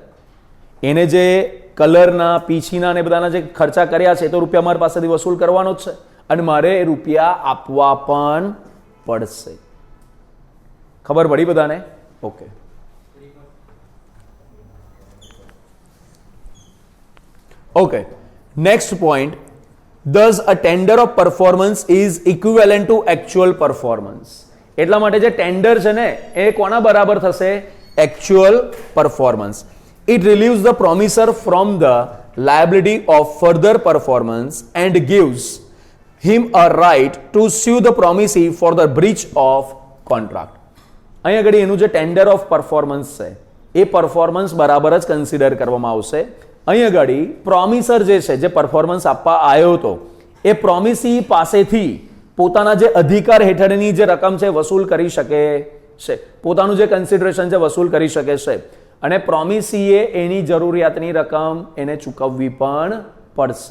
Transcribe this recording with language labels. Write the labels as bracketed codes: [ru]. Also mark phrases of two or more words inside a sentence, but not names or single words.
[gu] એને જે કલરના પીછીના ને બધાના જે ખર્ચા કર્યા છે એ તો રૂપિયા મારી પાસેથી વસૂલ કરવાનો જ છે અને મારે એ રૂપિયા આપવા પણ પડશે. ખબર પડી બધાને? [en] okay. okay, next point. Thus, a tender of performance is equivalent to actual performance. [gu] એટલા માટે જે ટેન્ડર છે ને એ કોના બરાબર થશે? [en] Actual performance. It relieves the promiser from the liability of further performance and gives him a right to sue the promisee for the breach of contract. [gu] અહીંયા આગળ એનું જે [en] tender of performance [gu] છે એ પરફોર્મન્સ બરાબર જ કન્સિડર કરવામાં આવશે. અહીંયા આગળ પ્રોમિસર જે છે જે પરફોર્મન્સ આપવા આવ્યો હતો એ પ્રોમિસી પાસેથી પોતાના જે અધિકાર હેઠળની જે રકમ છે વસૂલ કરી શકે છે, પોતાનું જે કન્સિડરેશન છે વસૂલ કરી શકે છે અને પ્રોમિસીએ એની જરૂરિયાતની રકમ એને ચૂકવવી પણ પડશે.